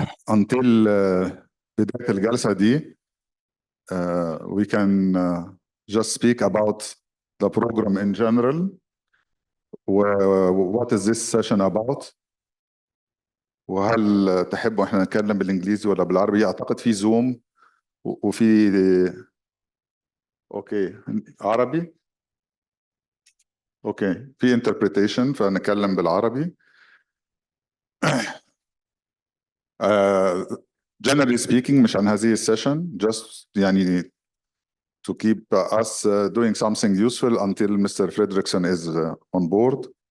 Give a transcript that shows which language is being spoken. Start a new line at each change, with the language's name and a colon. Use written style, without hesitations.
English: until
Arabic: بداية الجلسة دي
English: we can just speak about the program in general. What is this session about?
Arabic: وهل تحبوا احنا نتكلم بالانجليزي ولا بالعربي؟ اعتقد في زوم وفي اوكي عربي. اوكي في interpretation فنتكلم بالعربي.
English: Generally speaking
Arabic: مش عن هذه السيشن
English: just يعني to keep us doing something useful until Mr. Fredrickson is on board.